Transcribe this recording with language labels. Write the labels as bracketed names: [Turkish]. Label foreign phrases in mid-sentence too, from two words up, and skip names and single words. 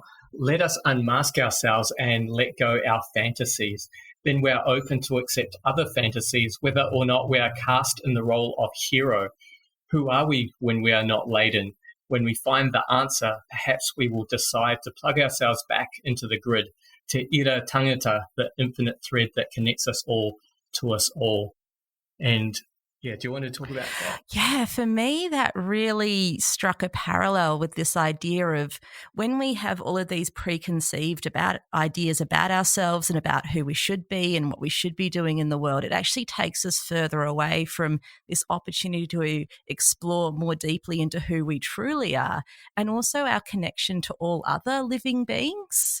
[English] Let us unmask ourselves and let go our fantasies. Then we are open to accept other fantasies, whether or not we are cast in the role of hero. Who are we when we are not laden? When we find the answer, perhaps we will decide to plug ourselves back into the grid, [Māori] te ira tangata, [English] the infinite thread that connects us all to us all. And Yeah, do you want to talk about that? Yeah, for me, that really struck a parallel with this idea of when we have all of these preconceived about ideas about ourselves and about who we should be and what we should be doing in the world, it actually takes us further away from this opportunity to explore more deeply into who we truly are and also our connection to all other living beings.